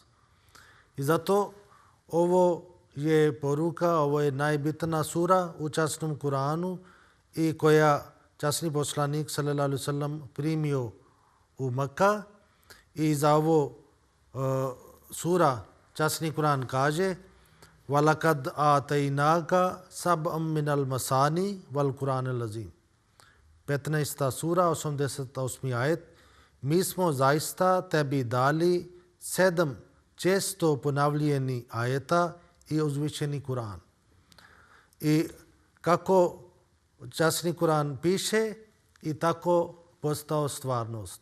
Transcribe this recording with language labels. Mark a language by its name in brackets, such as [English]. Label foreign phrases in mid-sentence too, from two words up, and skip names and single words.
[Bosnian] I zato ovo je poruka, ovo je najbitna sura u časnom Kur'anu i koja časni poslanik [Arabic] صلى الله عليه وسلم [Bosnian] primio u Mekka. I za ovo sura časni Kur'an kaže: [Arabic] "ولقد آتيناك سبعا من المثاني والقرآن العظيم." [Bosnian] 15. sura, 88. ajet. Mi smo zaista tebi dali 7 često ponavljeni ajeta i uzvišeni Kur'an. I kako časni Kur'an piše i tako postao stvarnost.